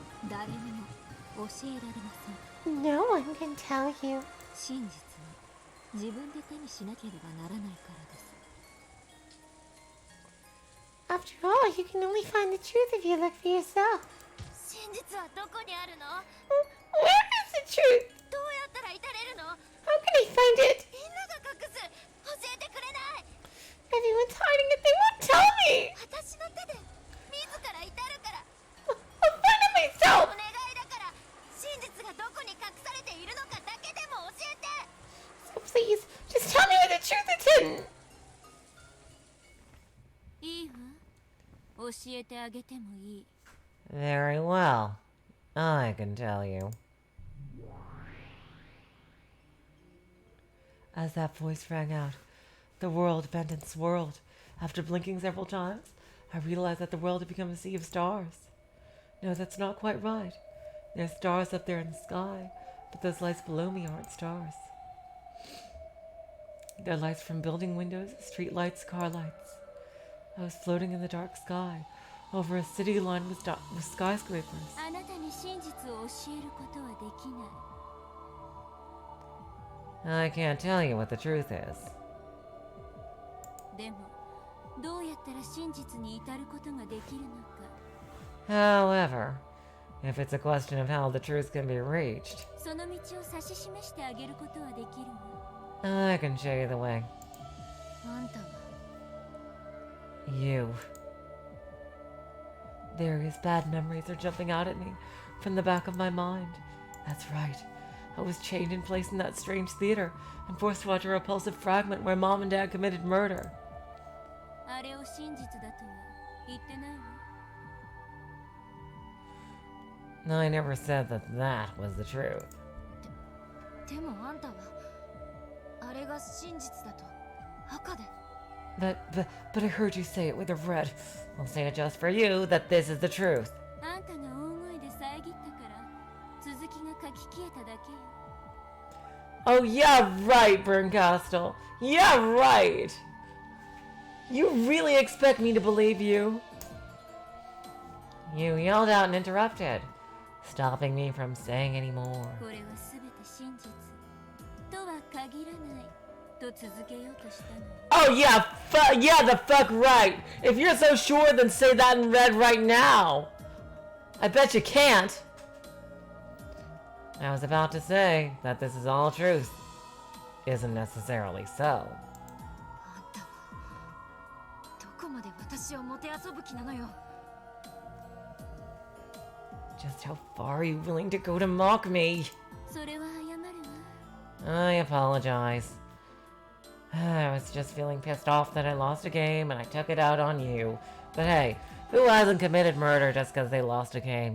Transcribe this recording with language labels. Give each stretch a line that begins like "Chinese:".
Japanese: 誰にも教えられません。
English: No one can tell you.
Japanese: 真実は自分で手にしなければならないからです。
English: After all, you can only find the truth if you look for yourself.
Japanese: 真実はどこにあるの？
English: Where is the truth?
Japanese: どうやったら至れるの？
English: How can I find it?
Japanese: みんなが隠す。教えてくれない。
English: Everyone's hiding it, they won't tell me!
Japanese: 私の手で自ら至るから。
English: I'll find it
Japanese: 願いだから真実がどこに隠されているのかだけでも教えて。
English: So please, just tell me where the truth is hidden!
Japanese: いいわ。教えてあげてもいい。
English: Very well. I can tell you. As that voice rang out, the world bent and swirled. After blinking several times, I realized that the world had become a sea of stars. No, that's not quite right. There's stars up there in the sky, but those lights below me aren't stars. They're lights from building windows, street lights, car lights. I was floating in the dark sky, over a city lined with skyscrapers.
Japanese: あなたに真実を教えることはできない。
English: I can't tell you what the truth is.
Japanese: でも、どうやったら真実に至ることができるのか。
English: However, if it's a question of how the truth can be reached,
Japanese: その道を指し示してあげることはできるわ。
English: I can show you the way.
Japanese: あんたは
English: You. Various bad memories are jumping out at me from the back of my mind. That's right. I was chained in place in that strange theater and forced to watch a repulsive fragment where Mom and Dad committed murder.
Japanese: あれを真実だとは言ってないわ。
English: I never said that that was the truth.
Japanese: でもあんたはあれが真実だと赤で。
English: But I heard you say it with a red. I'll say it just for you that this is the truth.
Japanese: あんたが大声で遮ったから続きが書き消えただけよ。
English: Oh, yeah, right, Bernkastel. Yeah, right. You really expect me to believe you? You yelled out and interrupted, stopping me from saying any more.
Japanese: これは全て真実とは限らないと続けようとしたの。
English: Oh, yeah, yeah, the fuck right. If you're so sure, then say that in red right now. I bet you can't. I was about to say that this is all truth. Isn't necessarily so.
Japanese: あんたはどこまで私をもてあそぶ気なのよ。
English: Just how far are you willing to go to mock me?
Japanese: それは謝るわ。
English: I apologize. I was just feeling pissed off that I lost a game and I took it out on you. But hey, who hasn't committed murder just because they lost a game?